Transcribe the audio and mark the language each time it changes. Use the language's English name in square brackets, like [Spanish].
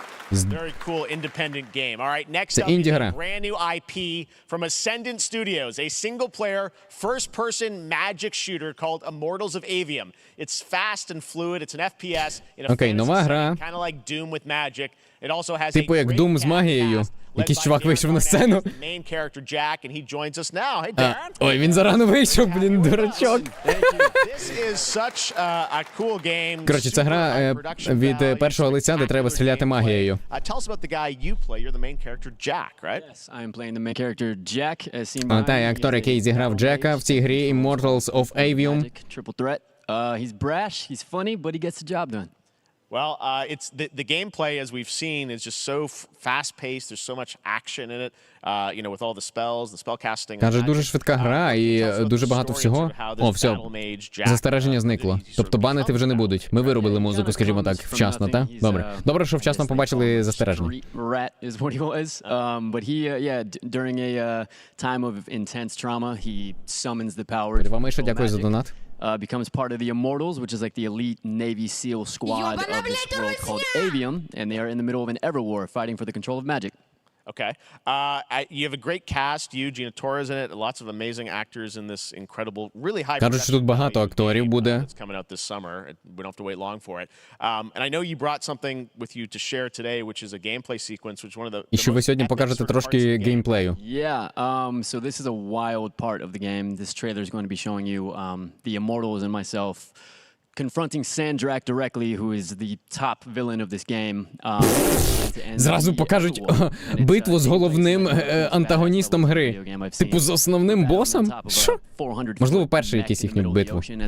[English] Very cool independent game. All right, next up, a brand new IP from Ascendant Studios, a single-player, first-person magic shooter called Immortals of Avium. It's fast and fluid. It's an FPS in a fantasy setting, kind of like Doom with magic. It also has [Ukrainian] типу як Doom з магією. Якийсь чувак вийшов на сцену. [English] Main character Jack, and he joins us now. Hey, Darren. [Ukrainian] Ой, він зарано вийшов, блін, дурачок. [English] This is such a cool game. [Ukrainian] Коротше, це гра від першого лиця, де треба стріляти магією. [English] Tell us about the guy you play. You're the main character Jack, right? Yes, I am playing the main character Jack, as seen by [Ukrainian] Та, актор, який зіграв Джека в цій грі Immortals of Avium. [English] Triple threat. He's brash, he's funny, but he gets the job done. Well, it's the gameplay, as we've seen, is just so fast-paced. There's so much action in it, you know, with all the spells, the spellcasting. [Ukrainian] Каже, дуже швидка гра і дуже багато всього. О, все, застереження зникло. Тобто банити вже не будуть. Ми виробили музику, скажімо так, вчасно, так? Добре. Добре, що вчасно побачили застереження. [English] Rat is what he was, but he, yeah, during a time of intense trauma, he summons the power. [Ukrainian] Вам ще дякую за донат. [English] Becomes part of the Immortals, which is like the elite Navy SEAL squad of this world called Avium, and they are in the middle of an ever war fighting for the control of magic. Okay. You have a great cast. Gina Torres in it. Lots of amazing actors in this incredible, really high. [Ukrainian] Кажуть, що тут багато акторів буде. [English] It's coming out this summer. We don't have to wait long for it. And I know you brought something with you to share today, which is a gameplay sequence, which is one of the. [Ukrainian] І що ви сьогодні покажете трошки геймплею. [English] Yeah. So this is a wild part of the game. This trailer is going to be showing you the Immortals and myself confronting Sandrak directly, who is the top villain of this game. [Ukrainian] Зразу покажуть битву з головним антагоністом гри. Типу з основним босом? Що? Можливо, перший якийсь їхню битву.